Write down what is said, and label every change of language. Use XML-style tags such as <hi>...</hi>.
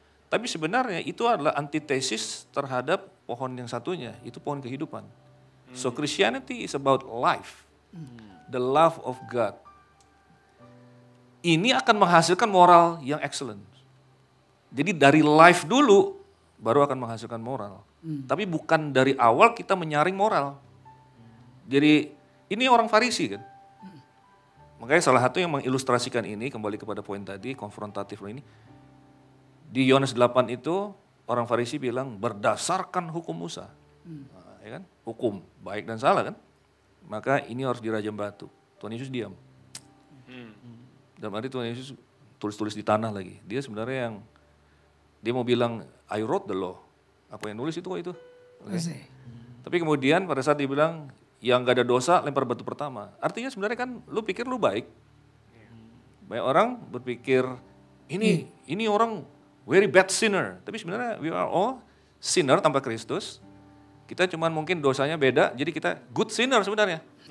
<id>Tapi sebenarnya itu adalah antitesis terhadap pohon yang satunya, itu pohon kehidupan.</id> <en>So Christianity is about life, the love of God.</en> <id>Ini akan menghasilkan moral yang excellent. Jadi dari life dulu, baru akan menghasilkan moral. Tapi bukan dari awal kita menyaring moral. Jadi ini orang Farisi kan. Makanya salah satu yang mengilustrasikan ini, kembali kepada poin tadi, konfrontatif ini. Di Yohanes 8 itu orang Farisi bilang berdasarkan hukum Musa. Nah, ya kan? Hukum baik dan salah kan? Maka ini harus dirajam batu. Tuhan Yesus diam. Dalam arti Tuhan Yesus tulis-tulis di tanah lagi. Dia sebenarnya dia mau bilang</id> <en>I wrote the law.</en> <id>Aku yang nulis itu kok itu. Okay. Tapi kemudian pada saat dia bilang yang gak ada dosa lempar batu pertama. Artinya sebenarnya kan lu pikir lu baik. Banyak orang berpikir ini orang</id> <en>very bad sinner.</en> <id>Tapi sebenarnya</id> <en>we are all sinner</en> <id>tanpa Kristus. Kita cuman mungkin dosanya beda, jadi kita good sinner sebenarnya.</id>